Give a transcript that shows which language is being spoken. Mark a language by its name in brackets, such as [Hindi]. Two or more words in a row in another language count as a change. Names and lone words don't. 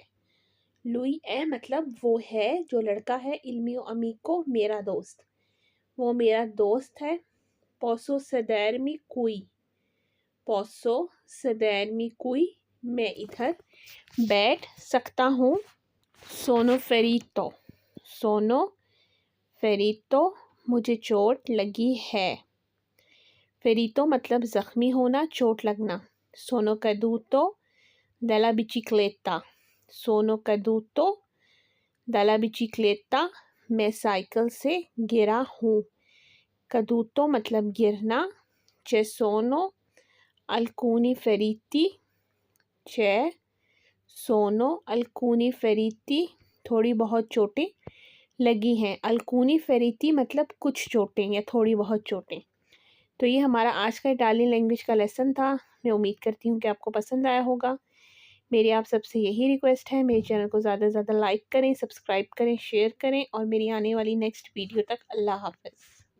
[Italian] lui è [Hindi] मतलब वो है जो लड़का है, [Italian] il mio amico [Hindi] मेरा दोस्त, वो मेरा दोस्त है। [Italian] posso sedermi qui [Hindi] मैं इधर बैठ सकता हूँ। [Italian] sono ferito [Hindi] मुझे चोट लगी है। ferito मतलब ज़ख्मी होना, चोट लगना। [Italian] sono caduto dalla bicicletta, [Hindi] मैं साइकिल से गिरा हूँ। caduto मतलब गिरना। [Italian] ci sono alcuni feriti [Hindi] थोड़ी बहुत चोटें लगी हैं। [Italian] alcuni feriti [Hindi] मतलब कुछ चोटें या थोड़ी बहुत चोटें। तो ये हमारा आज का [English] Italian language [Hindi] का लेसन था। मैं उम्मीद करती हूँ कि आपको पसंद आया होगा। मेरी आप सबसे यही रिक्वेस्ट है, मेरे चैनल को ज़्यादा से ज़्यादा लाइक करें, सब्सक्राइब करें, शेयर करें और मेरी आने वाली [English] next video [Hindi] तक अल्लाह हाफ़िज़।